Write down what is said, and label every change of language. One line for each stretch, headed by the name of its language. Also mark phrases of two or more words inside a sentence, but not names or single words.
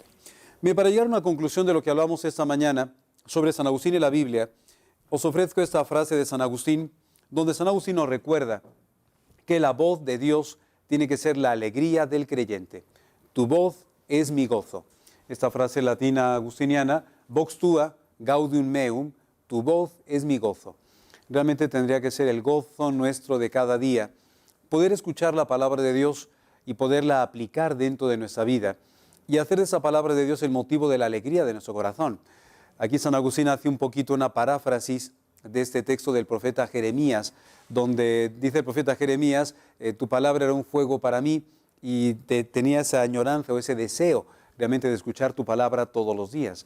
Spanish: Bien, para llegar a una conclusión de lo que hablamos esta mañana sobre San Agustín y la Biblia, os ofrezco esta frase de San Agustín, donde San Agustín nos recuerda que la voz de Dios tiene que ser la alegría del creyente. Tu voz es mi gozo. Esta frase latina agustiniana,
Latin: vox tua gaudium meum,
Spanish: tu voz es mi gozo. Realmente tendría que ser el gozo nuestro de cada día, poder escuchar la palabra de Dios y poderla aplicar dentro de nuestra vida y hacer de esa palabra de Dios el motivo de la alegría de nuestro corazón. Aquí San Agustín hace un poquito una paráfrasis de este texto del profeta Jeremías, donde dice el profeta Jeremías, tu palabra era un fuego para mí, y tenía esa añoranza o ese deseo realmente de escuchar tu palabra todos los días.